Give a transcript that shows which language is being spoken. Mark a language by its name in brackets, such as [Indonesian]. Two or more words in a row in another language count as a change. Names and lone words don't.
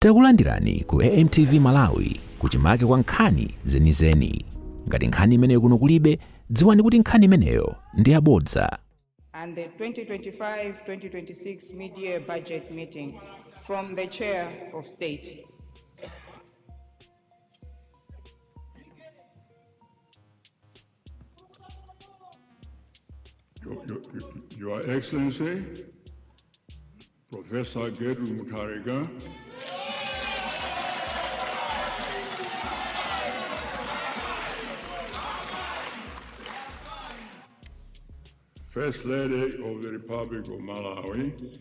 [Nyanja] Takulandirani ku AMTV Malawi kuchimake kwa nkhani zenizeni. Ngati nkhani imeneyo kuno kulibe, dziwani kuti nkhani imeneyo ndi yabodza. [English] And the 2025-2026 mid-year budget meeting from the Chair of State. Your Excellency, Professor MUTHARIKA, First Lady of the Republic of Malawi,